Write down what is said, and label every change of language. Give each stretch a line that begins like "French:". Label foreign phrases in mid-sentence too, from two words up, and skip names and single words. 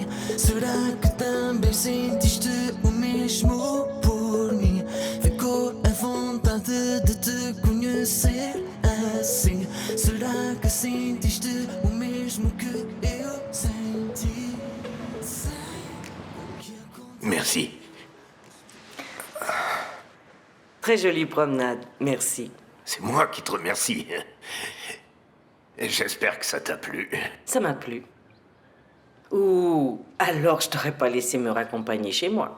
Portuguese: Será que também sentiste o mesmo por mim? Ficou a vontade de te conhecer assim. Será que sentiste o mesmo que eu senti? Sei o que aconteceu.
French: Merci. Très jolie promenade, merci. C'est moi qui te remercie. Et j'espère que ça t'a plu. Ça m'a plu. Ou alors je t'aurais pas laissé me raccompagner chez moi.